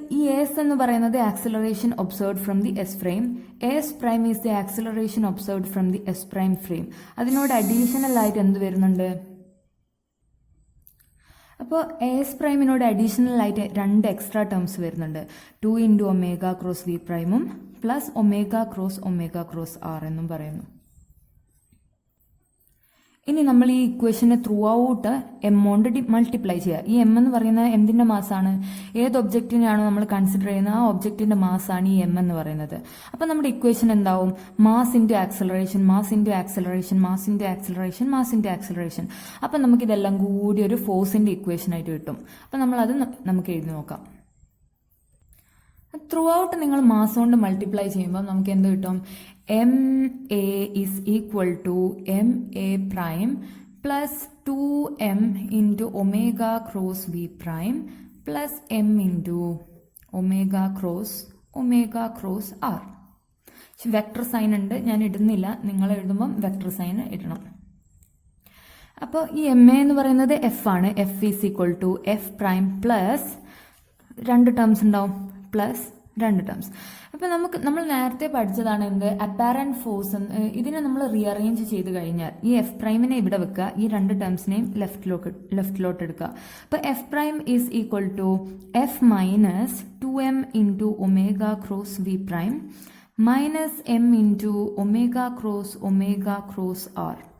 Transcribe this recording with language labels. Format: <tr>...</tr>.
<ml>ഈ എസ് എന്ന് പറയുന്നത്</ml> <en>Acceleration observed from the S frame. S prime is the acceleration observed from the S prime frame.</en> <ml>അതിനോട് additional ആയിട്ട് എന്ത് വരുന്നുണ്ട്? അപ്പോൾ എസ് പ്രൈമിനോട് അഡീഷണൽ ആയിട്ട് 2 എക്സ്ട്രാ ടേംസ് വരുന്നുണ്ട്. 2 into omega cross V പ്രൈമും plus omega cross R എന്നും പറയുന്നു. ഇനി നമ്മൾ ഈ ഇക്വേഷനെ ത്രൂ ഔട്ട് എം കൊണ്ട് മൾട്ടിപ്ലൈ ചെയ്യുക. ഈ എം എന്ന് പറയുന്നത് എന്തിന്റെ മാസാണ്? ഏത് ഒബ്ജക്റ്റിനെയാണോ നമ്മൾ കൺസിഡർ ചെയ്യുന്നത് ആ ഒബ്ജക്റ്റിന്റെ മാസാണ് ഈ എം എന്ന് പറയുന്നത്. അപ്പൊ നമ്മുടെ ഇക്വേഷൻ എന്താവും? Mass into acceleration, mass into acceleration, mass into acceleration, mass into acceleration. അപ്പൊ നമുക്ക് ഇതെല്ലാം കൂടി ഒരു ഫോഴ്സിന്റെ ഇക്വേഷൻ ആയിട്ട് കിട്ടും. അപ്പൊ നമ്മൾ അത് നമുക്ക് എഴുതി നോക്കാം. ത്രൂ ഔട്ട് നിങ്ങൾ മാസ് കൊണ്ട് മൾട്ടിപ്ലൈ ചെയ്യുമ്പോൾ നമുക്ക് എന്ത് കിട്ടും?</ml> <en>MA is equal to MA prime plus 2M into omega cross V prime plus M into omega cross R.</en> <ml>Vector sign ഉണ്ട്, ഞാൻ ഇടുന്നില്ല. നിങ്ങൾ എഴുതുമ്പം വെക്ടർ സൈൻ ഇടണം. അപ്പോൾ ഈ MA എന്ന് പറയുന്നത് F ആണ്.</ml> <en>F is equal to F prime plus 2 terms</en> <ml>ഉണ്ടാവും,</ml> <en>Plus 2 terms.</en> <ml>അപ്പൊ നമ്മൾ നേരത്തെ പഠിച്ചതാണ് എന്ത്? Apparent force. ഇതിനെ നമ്മൾ റീഅറേഞ്ച് ചെയ്ത് കഴിഞ്ഞാൽ ഈ എഫ് പ്രൈമിനെ ഇവിടെ വെക്കുക, ഈ 2 ടേംസിനെയും ലെഫ്റ്റിലോട്ട് എടുക്കുക.</ml> <en>അപ്പൊ F prime is equal to F minus 2m into omega cross V prime minus M into omega cross R.</en>